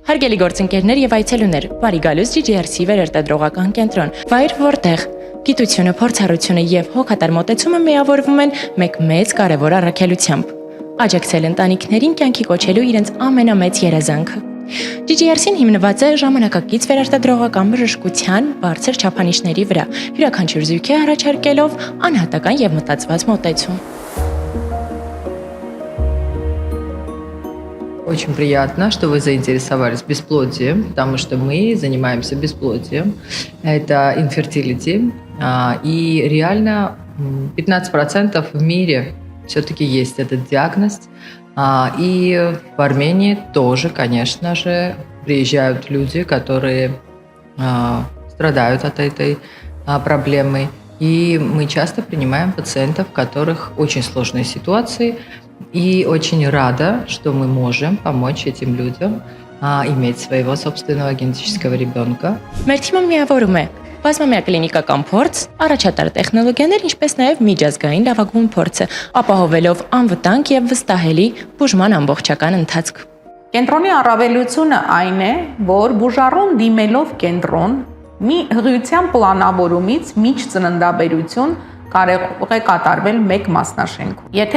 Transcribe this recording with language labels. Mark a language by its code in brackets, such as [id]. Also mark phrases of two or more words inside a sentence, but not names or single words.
[hy] Հարգելի գործընկերներ եւ այցելուներ, բարի գալուս GGRC վերարտադրողական կենտրոն, վայր որտեղ գիտությունը, փորձառությունը եւ հոգատար մոտեցումը միավորվում են մեկ մեծ կարևոր առաքելությամբ՝ աջակցել ընտանիքներին կյանքի կոչելու իրենց ամենամեծ երազանքը։ GGRC-ն հիմնված է ժամանակակից վերարտադրողական բժշկության բարձր չափանիշների վրա, յուրաքանչյուր զույգի առաջարկելով անհատական եւ մտածված մոտեցում։ [ru] Очень приятно, что вы заинтересовались бесплодием, потому что мы занимаемся бесплодием. Это infertility. И реально 15% в мире все-таки есть этот диагноз. И в Армении тоже, конечно же, приезжают люди, которые страдают от этой проблемы. И мы часто принимаем пациентов, у которых очень сложные ситуации. И очень рада, что мы можем помочь этим людям иметь своего собственного генетического ребенка. [hy] Մեր թիմը միավորում է բազմամյա կլինիկական փորձ, առաջատար տեխնոլոգիաներ, ինչպես նաև միջազգային լավագույն փորձը, ապահովելով անվտանգ եւ վստահելի բուժման ամբողջական ընթացք։ Կենտրոնի առավելությունը այն է, որ բուժառուն դիմելով կենտրոն մի հղիության պլանավորումից միջ ծննդաբերություն կարող է կատարվել մեկ մասնաշենքում։ Եթե